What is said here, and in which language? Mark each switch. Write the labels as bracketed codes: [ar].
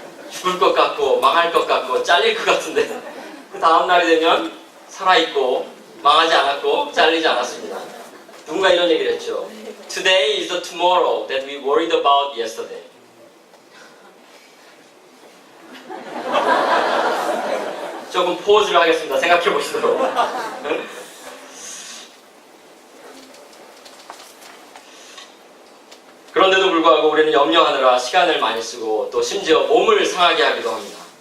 [ko] 죽을 것 같고 망할 것 같고 잘릴 것 같은데 그 다음 날이 되면 살아있고 망하지 않았고 잘리지 않았습니다. 누군가 이런 얘기를 했죠. [en] Today is the tomorrow that we worried about yesterday. [ko] 조금 포즈를 하겠습니다. 생각해 보시도록. 그런데도 불구하고 우리는 염려하느라 시간을 많이 쓰고 또 심지어 몸을 상하게 하기도 합니다.